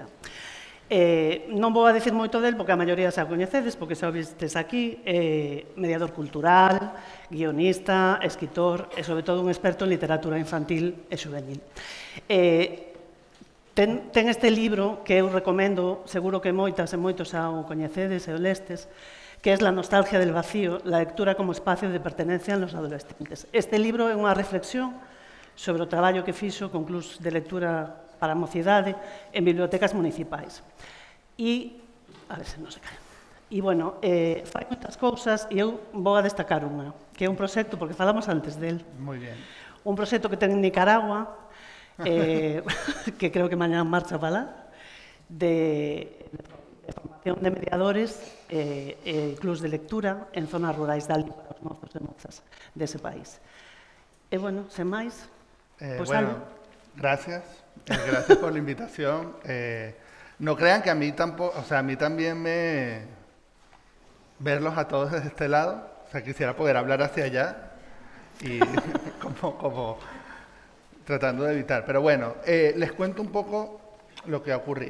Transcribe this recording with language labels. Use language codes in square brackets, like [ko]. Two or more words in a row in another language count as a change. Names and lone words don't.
[gl] Non vou a decir moito del, porque a maioría xa coñecedes, porque xa o vistes aquí, mediador cultural, guionista, escritor e, sobre todo, un experto en literatura infantil e juvenil. Ten este libro que eu recomendo, seguro que moitas e moitos xa o coñecedes e o lestes, que é La nostalgia del vacío, la lectura como espacio de pertenencia en los adolescentes. Este libro é unha reflexión sobre o traballo que fixo con clubs de lectura para a mocidade en bibliotecas municipais. E, a ver se non se cae. E, bueno, fai moitas cousas e eu vou a destacar unha, que é un proxecto, porque falamos antes del. Moi ben. Un proxecto que ten en Nicaragua, que creo que mañá marcha para lá, de formación de mediadores e clubs de lectura en zonas rurais de Alí para os mozos e mozas dese país. E, bueno, sen máis, pues [es] bueno, gracias. Gracias por la invitación. No crean que a mí tampoco, o sea, a mí también verlos a todos desde este lado. O sea, quisiera poder hablar hacia allá y como tratando de evitar. Pero bueno, les cuento un poco lo que ha ocurrido.